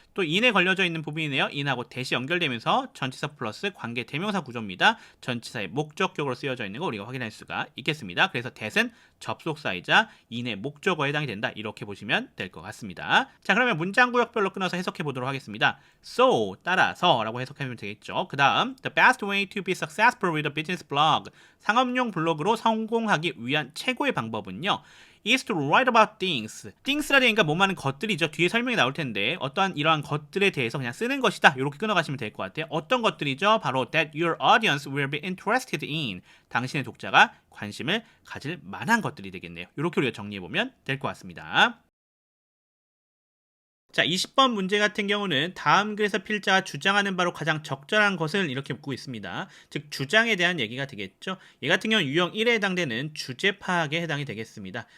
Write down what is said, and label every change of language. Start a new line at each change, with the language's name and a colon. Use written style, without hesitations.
Korean: 또 in에 걸려져 있는 부분이네요. in하고 대시 연결되면서 전치사 플러스 관계 대명사 구조입니다. 전치사의 목적격으로 쓰여져 있는 거 우리가 확인할 수가 있겠습니다. 그래서 that은 접속사이자 in의 목적어에 해당이 된다. 이렇게 보시면 될 것 같습니다. 자, 그러면 문장 구역별로 끊어서 해석해 보도록 하겠습니다. So, 따라서 라고 해석하면 되겠죠. 그 다음
English: The best way to be successful with a business blog,
Korean: 상업용 블로그로 성공하기 위한 최고의 방법은요,
English: is to write about things.
Korean: things라 되니까 뭐 많은 것들이죠. 뒤에 설명이 나올 텐데 어떠한 이러한 것들에 대해서 그냥 쓰는 것이다. 이렇게 끊어가시면 될 것 같아요. 어떤 것들이죠? 바로
English: that your audience will be interested in.
Korean: 당신의 독자가 관심을 가질 만한 것들이 되겠네요. 이렇게 우리가 정리해보면 될 것 같습니다. 자, 20번 문제 같은 경우는 다음 글에서 필자가 주장하는 바로 가장 적절한 것을 이렇게 묻고 있습니다. 즉 주장에 대한 얘기가 되겠죠. 얘 같은 경우는 유형 1에 해당되는 주제 파악에 해당이 되겠습니다.